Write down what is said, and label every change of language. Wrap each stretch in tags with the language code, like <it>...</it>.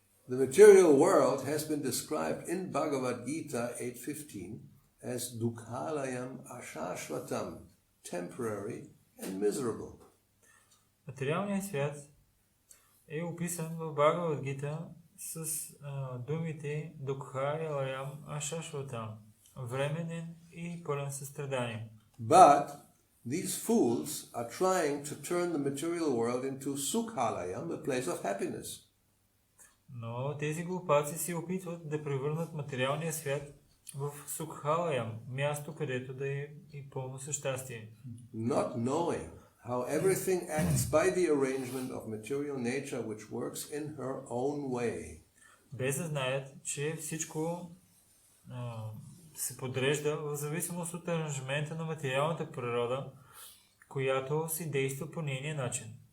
<en>The material world has been described in Bhagavad Gita 8:15 as</en> <sa>dukhalayam ashashvatam,</sa> <en>temporary and miserable.</en> <bg>Материалният свят е описан в Бхагавад Гита с думите</bg> <sa>дукхалаям ашашватам,</sa> <bg>временен и пълен състрадание.</bg> <en>But these fools are trying to turn the material world into sukhalayam, a place of happiness.</en> <bg>Но тези глупаци се опитват да превърнат материалния свят в сукхалаям, място, където да е и пълно същастие.</bg> <en>Not knowing how everything acts by the arrangement of material nature which works in her own way.</en> <bg>Без да знаят, че всичко се подрежда в зависимост от аранжмента на материалната природа, която си действа по нейния начин.</bg>